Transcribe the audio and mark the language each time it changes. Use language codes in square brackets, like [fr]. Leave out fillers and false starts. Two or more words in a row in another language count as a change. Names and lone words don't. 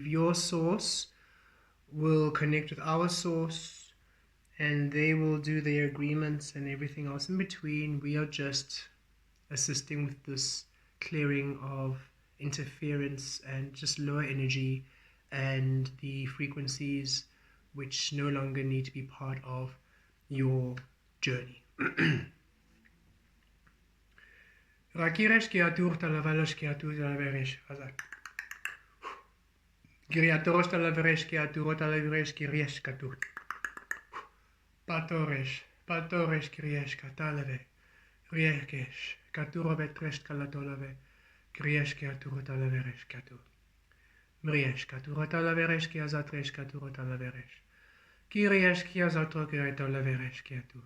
[en] Your source will connect with our source, and they will do their agreements and everything else in between. We are just assisting with this clearing of interference and just lower energy and the frequencies which no longer need to be part of your journey. Rakiresh kiatur talavalash kiatur talaveresh azak. Giriatoros talaveresh kiatur talaveresh kiriesh katur. Patoresh kiriesh katalave. Riekesh katuro betresh kalatolave. Kiriesh kiatur talaveresh katur. Mriesh katur talaveresh kiazatresh katur talaveresh. Kiriesh kiazatro kiretolaveresh kiatur.